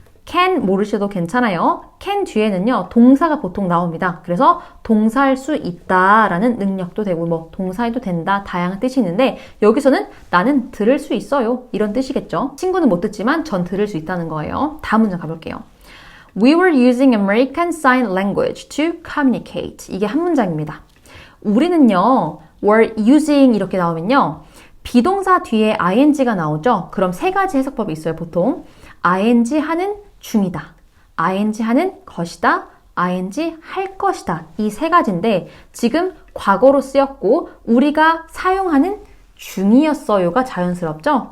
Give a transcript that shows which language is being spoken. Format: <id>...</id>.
<ko>can 모르셔도 괜찮아요. can 뒤에는요, 동사가 보통 나옵니다. 그래서 동사할 수 있다라는 능력도 되고, 뭐, 동사해도 된다, 다양한 뜻이 있는데, 여기서는 나는 들을 수 있어요. 이런 뜻이겠죠. 친구는 못 듣지만 전 들을 수 있다는 거예요. 다음 문장 가볼게요.</ko> <en>We were using American Sign Language to communicate.</en> <ko>이게 한 문장입니다. 우리는요,</ko> <en>were using</en> <ko>이렇게 나오면요, 비동사 뒤에 ing가 나오죠? 그럼 세 가지 해석법이 있어요, 보통. ing 하는 중이다. ing 하는 것이다. ing 할 것이다. 이 세 가지인데 지금 과거로 쓰였고 우리가 사용하는 중이었어요가 자연스럽죠?</ko>